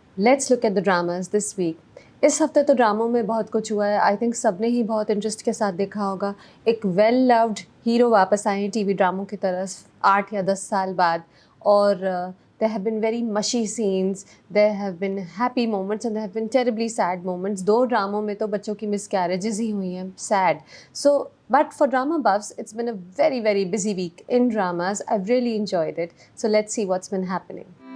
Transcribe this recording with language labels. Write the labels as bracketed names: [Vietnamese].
[English] Let's look at the dramas this week. [Hindi] इस हफ्ते तो ड्रामों में बहुत कुछ हुआ है। [English] I think [Hindi] सब ने ही बहुत इंटरेस्ट के साथ देखा होगा। एक वेल लव्ड हीरो वापस आए हैं टीवी ड्रामों की तरफ 8 या 10 साल बाद, और [English] there have been very mushy scenes, there have been happy moments and there have been terribly sad moments. [Hindi] दो ड्रामों में तो बच्चों की miscarriages ही हुई हैं, [English] sad. So but for drama buffs it's been a very very busy week in dramas. I've really enjoyed it. So let's see what's been happening.